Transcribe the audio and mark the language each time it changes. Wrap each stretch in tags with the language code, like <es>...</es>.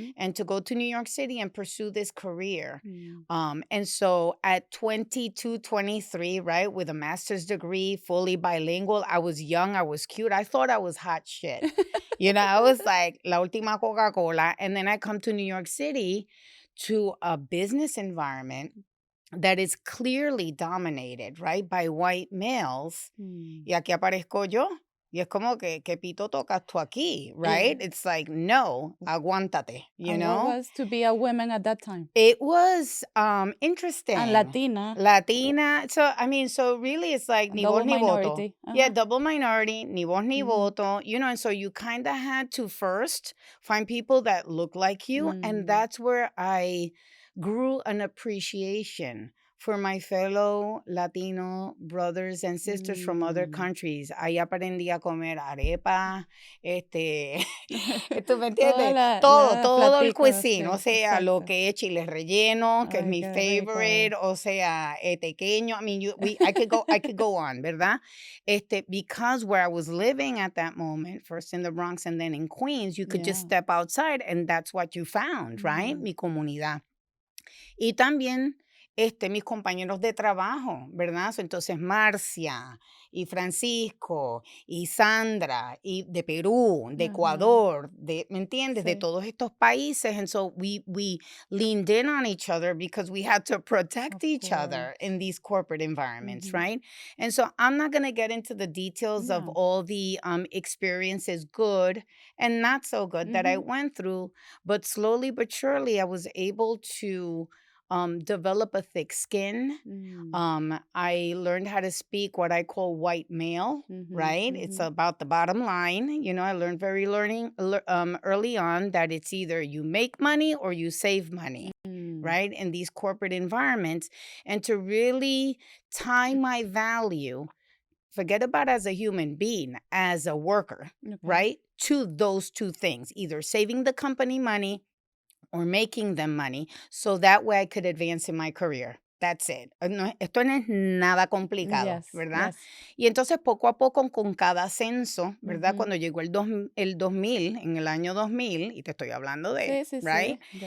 <en>And to go to New York City and pursue this career. And so at 22, 23, right, with a master's degree, fully bilingual, I was young, I was cute. I thought I was hot shit. I was like, la última Coca-Cola. And then I come to New York City to a business environment that is clearly dominated, right, by white males.</en> <es>Y aquí aparezco yo. Y es como que pito tocas tú aquí, right?</es> <en>It's like, no, aguántate, And what was to be a woman at that time? It was interesting. And Latina. Latina. So really it's like ni voz</en> <es>ni voto.</es> <en>minority. Yeah, double minority, ni voz ni voto. And so you kind of had to first find people that look like you. And that's where I grew an appreciation for my fellow Latino brothers and sisters from other countries.</en> <es>Ahí aprendí a comer arepa, ¿tú me entiendes? Todo el cuisine, o sea, lo que es chile relleno, que es mi favorite, o sea, tequeño.</es> <en>I could go on, ¿verdad? Because where I was living at that moment, first in the Bronx and then in Queens, you could just step outside and that's what you found, right?</en> <es>Mi comunidad. Y también mis compañeros de trabajo, ¿verdad? Entonces Marcia y Francisco y Sandra y de Perú, de Ecuador, ¿me entiendes? De todos estos países.</es> <en>And so we leaned in on each other because we had to protect each other in these corporate environments, right? And so I'm not going to get into the details of all the experiences, good and not so good, that I went through, but slowly but surely I was able to develop a thick skin. I learned how to speak what I call white male, right? It's about the bottom line. I learned very early on that it's either you make money or you save money, right? In these corporate environments. And to really tie my value, forget about as a human being, as a worker, right? To those two things, either saving the company money or making them money, so that way I could advance in my career. That's it.</en> <es>Esto no es nada complicado, ¿verdad? Y entonces poco a poco con cada ascenso, ¿verdad? Cuando llegó el 2000, en el año 2000, y te estoy hablando de, right?</es>